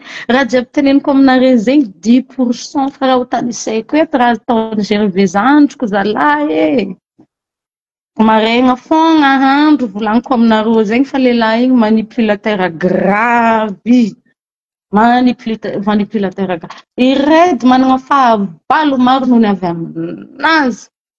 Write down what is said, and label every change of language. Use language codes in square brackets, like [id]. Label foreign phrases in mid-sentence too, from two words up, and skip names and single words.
[mg] Raha jiaby teneniko aminareo zegny 10% fa raha ho tanisaiko eto raha ataony Gervais zandriko zalahy e. Maregna fogna andro volaniko aminareo zegny fa lehilahy igny [fr] manipulateur grave. Manipulateur grave. [mg] I Red managna fahavalo maro noho ny avy aminazy.